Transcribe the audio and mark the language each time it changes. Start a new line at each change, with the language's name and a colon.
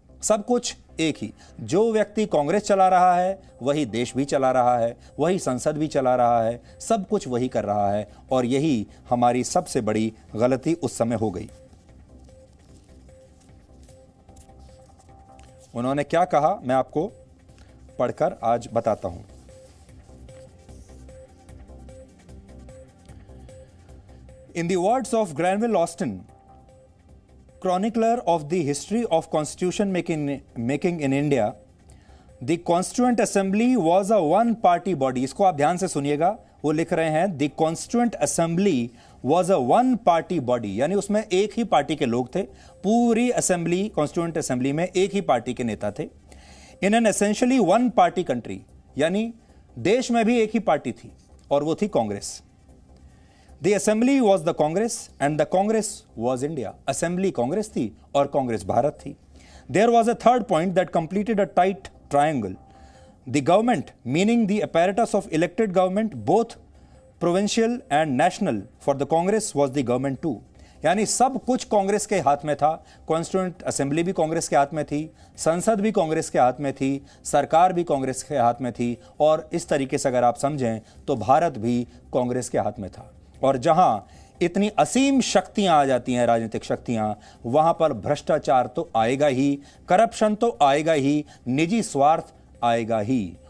Hindi: सब कुछ एक ही। जो व्यक्ति कांग्रेस चला रहा है वही देश भी चला रहा है, वही संसद भी चला रहा है, सब कुछ वही कर रहा है, और यही हमारी सबसे बड़ी गलती उस समय हो गई। उन्होंने क्या कहा मैं आपको पढ़कर आज बताता हूं।
English: In the words of Granville Austin, chronicler of the history of constitution making in India, the Constituent Assembly was a one-party body.
Hindi: इसको आप ध्यान से सुनिएगा, वो लिख रहे हैं
English: The Constituent Assembly was a one-party body,
Hindi: यानी उसमें एक ही पार्टी के लोग थे, पूरी असेंबली, कॉन्स्टिट्यूएंट असेंबली में एक ही पार्टी के नेता थे.
English: in an essentially one party country,
Hindi: यानी देश में भी एक ही पार्टी थी और वो थी Congress.
English: The assembly was the Congress and the Congress was India.
Hindi: Assembly Congress थी और कांग्रेस भारत थी.
English: There was a third point that completed a tight triangle. The government, meaning the apparatus of elected government, both provincial and national, for the Congress was the government too.
Hindi: यानी सब कुछ कांग्रेस के हाथ में था. कॉन्स्टिट्यूएंट असेंबली भी कांग्रेस के हाथ में थी, संसद भी कांग्रेस के हाथ में थी, सरकार भी कांग्रेस के हाथ में थी, और इस तरीके से अगर आप समझें तो भारत भी कांग्रेस के हाथ में था. और जहां इतनी असीम शक्तियां आ जाती हैं, राजनीतिक शक्तियां, वहां पर भ्रष्टाचार तो आएगा ही, करप्शन तो आएगा ही, निजी स्वार्थ आएगा ही.